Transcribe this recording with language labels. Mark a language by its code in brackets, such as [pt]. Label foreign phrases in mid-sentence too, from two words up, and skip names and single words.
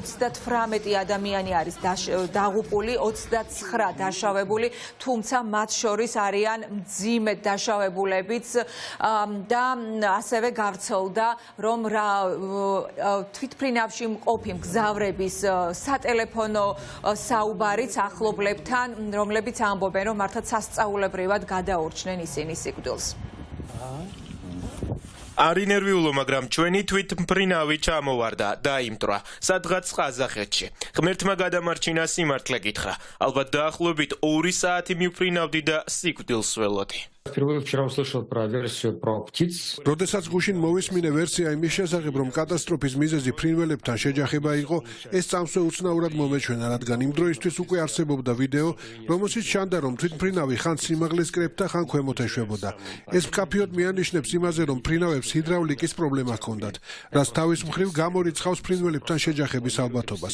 [ka] 38 ადამიანი არის დაღუპული, 29 დაშავებული, თუმცა მათ შორის არიან მძიმედ დაშავებულებიც და ასევე გავრცელდა, რომ თვითმფრინავში მყოფი მგზავრების სატელეფონო საუბარიც ახლობლებთან, რომლებიც ამბობენ, რომ მართლაც სასწაულებრივად გადაურჩნენ ისინი სიკვდილს. არ ინერვიულო, მაგრამ ჩვენი თვითმფრინავი ჩამოვარდა და იმტრა, სადღაც ყაზახეთში. ღმერთმა გადამარჩინა სიმართლე გითხრა. ალბათ დაახლოებით 2 საათი მივფრინავდი და სიკვდილს ველოდი. [ru] Впервые вчера услышал про версию про птиц. [ka] როდესაც გუშინ მოვისმინე ვერსია იმის შესახებ, რომ კატასტროფის მიზეზი ფრინველებთან შეჯახება იყო, ეს წამსვე უცნაურად მომეჩვენა, რადგან იმ დროისთვის უკვე არსებობდა ვიდეო, რომელშიც ჩანდა, რომ თვითმფრინავი ხან სიმაღლის კრებდა, ხან ქვემოთ ეშვებოდა. ეს მკაფიოდ მიანიშნებს იმაზე, რომ ფრინავებს ჰიდრავლიკის პრობლემა ჰქონდათ, რაც თავის მხრივ გამორიცხავს ფრინველებთან შეჯახების ალბათობას.